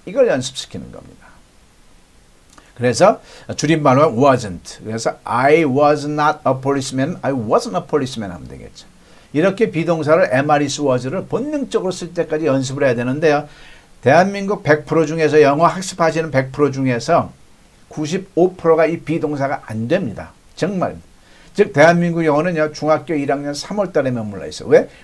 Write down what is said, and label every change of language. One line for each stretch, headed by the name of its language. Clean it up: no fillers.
Korean: 이걸 연습시키는 겁니다. 그래서 줄임말로 wasn't. 그래서
English: I was not a policeman. I wasn't a policeman
Korean: 하면 되겠죠. 이렇게 비동사를 am, are, is, was를 본능적으로 쓸 때까지 연습을 해야 되는데요. 대한민국 100% 중에서 영어 학습하시는 100% 중에서 95%가 이 비동사가 안 됩니다. 정말. 즉 대한민국 영어는 중학교 1학년 3월 달에 머물러 있어. 왜?